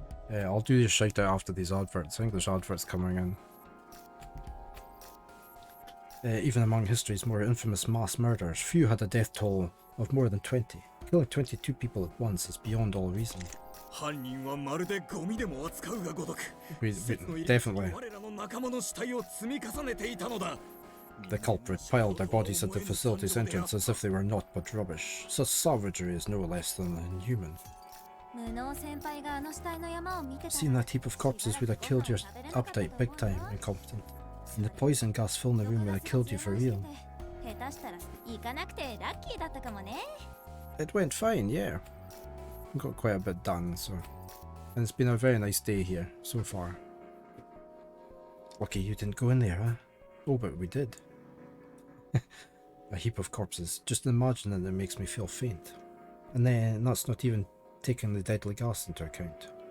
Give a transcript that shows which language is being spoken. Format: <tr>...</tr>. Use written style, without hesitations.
<en>Yeah, I'll do the shout out after these adverts. I think there's adverts coming in. Even among history's more infamous mass murders, few had a death toll of more than 20. Killing 22 people at once is beyond all reason.</en> <ja>犯人はまるでゴミでも扱うがごとく</ja> <en>Definitely.</en> <ja>我らの仲間の死体を積み重ねていたのだ</ja> <en>The culprit piled their bodies at the facility's entrance as if they were naught but rubbish. Such savagery is no less than inhuman.</en> <ja>無能先輩があの死体の山を見てたら</ja> <en>Seeing that heap of corpses would have killed your appetite big time, Incompetent. And the poison gas filling the room would have killed you for real.</en> <ja>下手したら行かなくてラッキーだったかもね</ja> <en>It went fine, yeah. Got quite a bit done, so... And it's been a very nice day here, so far. Lucky you didn't go in there, huh? Oh, but we did. A heap of corpses. Just imagining it makes me feel faint. And then that's not even taking the deadly gas into account.</en>